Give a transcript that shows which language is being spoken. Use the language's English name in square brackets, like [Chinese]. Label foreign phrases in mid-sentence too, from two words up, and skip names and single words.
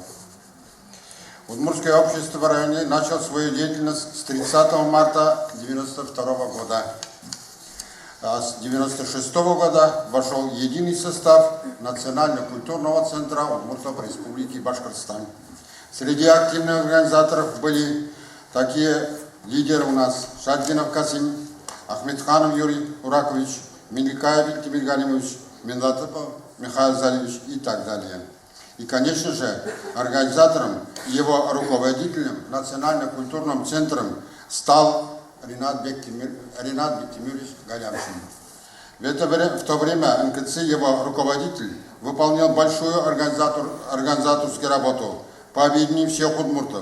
[Russian] Удмуртское общество в районе начало свою деятельность с 30 марта 1992 года. А с 1996 года вошел единый состав Национально-культурного центра Удмуртов Республики Башкортостан. Среди активных организаторов были такие лидеры у нас: Шаддинов Касим, Ахмедханов Юрий Уракович, Миликаев Тимир Галимович, Минлатыпов Михаил Залевич и так далее. И, конечно же, организатором и его руководителем Национально-культурным центром стал Ринат Бектимирович Галямшин. В то время НКЦ, его руководитель, выполнял большую организаторскую работу по объединению всех удмуртов.